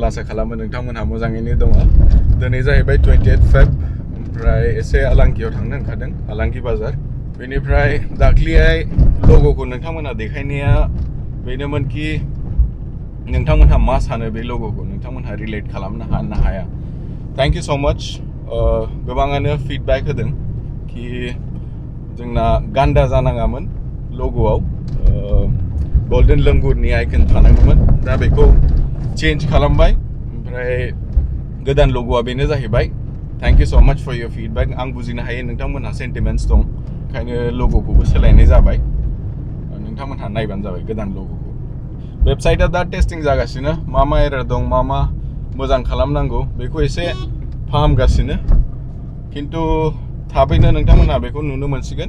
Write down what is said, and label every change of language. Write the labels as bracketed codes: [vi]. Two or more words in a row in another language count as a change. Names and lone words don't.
[brx] आसा खालामो नोंथांमोनहा मोजाङैनो दङ। दिनै जाहैबाय 28 फेब ओमफ्राय एसे आलांगियाव थांनो ओंखारदों आलांगि बाजार। बेनिफ्राय दाख्लिहाय ल'ग'खौ नोंथांमोनहा देखायनाया बेनोमोन कि नोंथांमोनहा मा सानो बे ल'ग'खौ नोंथांमोनहा रिलेट खालामनो हानो हाया। [en] Thank you so much. [brx] गोबाङानो फिडबेक होदों कि जोंना गान्दा जानाङामोन ल'ग'आव गोल्डन लंगुरनि आइकन थानांगौमोन दा बेखौ चेन्ज खालामबाय ओमफ्राय गोदान ल'ग'आ बेनो जाहैबाय। [en] Thank you so much for your feedback. [brx] आं बुजिनो हायो नोंथांमोनहा सेन्टिमेन्ट्स दं ओंखायनो ल'ग'खौबो सोलायनाय जाबाय। नोंथांमोनहा नायबानो जाबाय गोदान ल'ग'खौ। वेबसाइटआ दा टेस्टिं जागासिनो मा एरर दं मा मोजां खालामनांगौ बेखौ एसे फाहामगासिनो खिन्थु थाबैनो नोंथांमोनहा बेखौ नुनो मोनसिगोन।